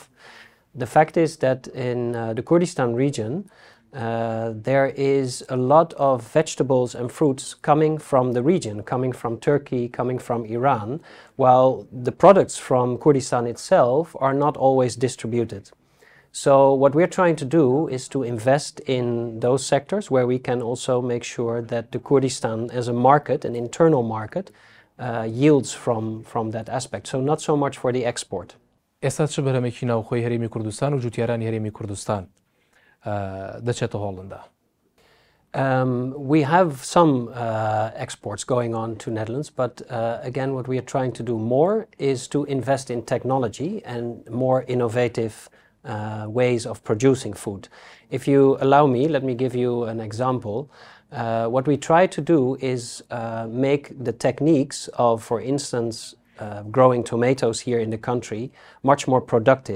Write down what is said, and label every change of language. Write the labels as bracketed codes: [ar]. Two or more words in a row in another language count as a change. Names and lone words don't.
[en] The fact is that in the Kurdistan region, there is a lot of vegetables and fruits coming from the region, coming from Turkey, coming from Iran, while the products from Kurdistan itself are not always distributed. So what we're trying to do is to invest in those sectors where we can also make sure that the Kurdistan as a market, an internal market, yields from that aspect. So not so much for the export. [ckb] ئێستا چ بەرهەمێکی ناوخۆی هەرێمی کوردستان و جوتیارانی هەرێمی کوردستان دەچێتە هۆڵندا؟ [en] We have some exports going on to Netherlands, but again what we are trying to do more is to invest in technology and more innovative ways of producing food. If you allow me, let me give you an example. What we try to do is make the techniques of, for instance, growing tomatoes here in the country much more productive.